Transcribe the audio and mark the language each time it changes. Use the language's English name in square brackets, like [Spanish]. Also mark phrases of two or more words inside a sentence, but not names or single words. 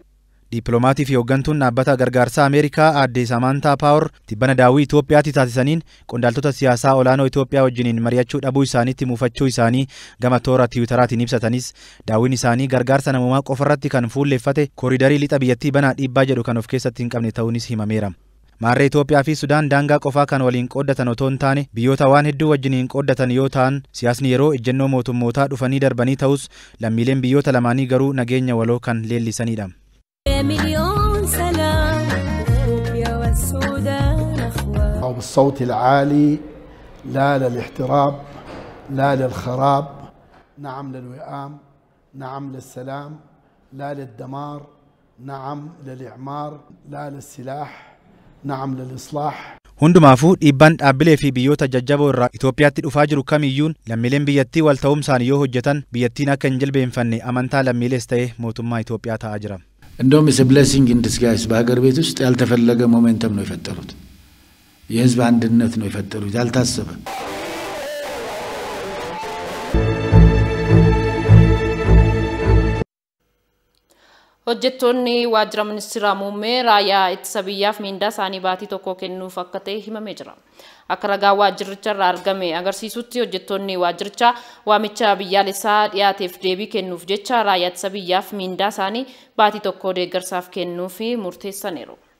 [Oromo] Diippiloomatii fi hooggantuun dhaabbata gargaarsaa Ameerikaa aadde Samantaa Paawar tibbana daawwii Itoophiyaatti taasisaniin qondaaltota siyaasaa olaanoo Itoophiyaa wajjiniin mari'achuu dhabuu isaaniitti muufachuu isaanii gama toora tiwiitaraatiin ibsatanis daawwiin isaanii gargaarsa namummaa qofarratti kan fuulleeffate kooriidarii lixa biyyattii banaa dhiibbaa jedhu kan of keessatti hin qabne ta'uunis himameera. Maarree Itoophiyaa fi Sudaan daangaa qofaa kan waliin qooddatan otoo hin taane biyyoota waan hedduu wajjiniin qooddatan yoo ta'an siyaasni yeroo ejjennoo mootummootaa dhufanii darbanii ta'us lammiileen biyyoota lamaanii garuu nageenya waloo kan leellisanidha. [Arabic] مليون سلام إثيوبيا والسودان أخوة. بالصوت العالي لا للاحتراب لا للخراب نعم للوئام نعم للسلام لا للدمار نعم للإعمار لا للسلاح نعم للإصلاح. [Oromo] Hundumaafuu dhiibbaan dhaabbilee fi biyyoota jajjaboo irraa Itoophiyaatti dhufaa jiru kamiyyuun lammiileen biyyattii wal ta'umsaan yoo hojjetan biyyattiin akka hin jilbeenfanne amantaa lammiilees ta'e mootummaa Itoophiyaa ta'aa jira. [Amharic] እንደውም [English] blessing in disguise [Amharic] በሀገር ቤት ውስጥ ያልተፈለገ ሞሜንተም ነው የፈጠሩት። የህዝብ አንድነት ነው የፈጠሩት ያልታሰበ። [Oromo] Hojjettoonni waajjira ministeera muummee raayyaa ittisa biyyaaf miindaa isaanii baatii tokko kennuuf akka ta'e himamee jira. Akka ragaa waajjiricha irraa argame agarsiisutti hojjettoonni waajjirichaa waamicha biyyaalessaa dhiyaateef deebii kennuuf jecha raayyaa ittisa biyyaaf miindaa isaanii baatii tokko deeggarsaaf kennuuf murteessaniiru.